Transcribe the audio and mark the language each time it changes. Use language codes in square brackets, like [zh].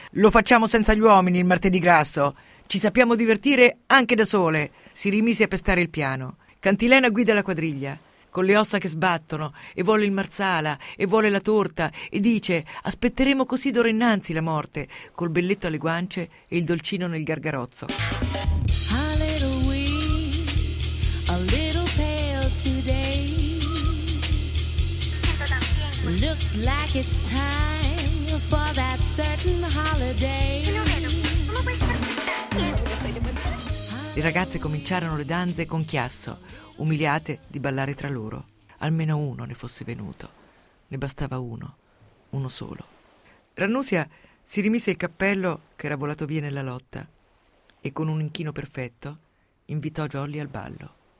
[it] Lo facciamo senza gli uomini il martedì grasso! Ci sappiamo divertire anche da sole!» Si rimise a pestare il piano. Cantilena guida la quadriglia, con le ossa che sbattono, e vuole il marsala, e vuole la torta, e dice: aspetteremo così d'ora innanzi la morte, col belletto alle guance e il dolcino nel gargarozzo. [en] A little weak, a little pale today. Looks like it's time for that certain holiday. [it] Le ragazze cominciarono le danze con chiasso, umiliate di ballare tra loro. Almeno uno ne fosse venuto. Ne bastava uno. Uno solo. Rannusia si rimise il cappello che era volato via nella lotta e con un inchino perfetto invitò Jolly al ballo.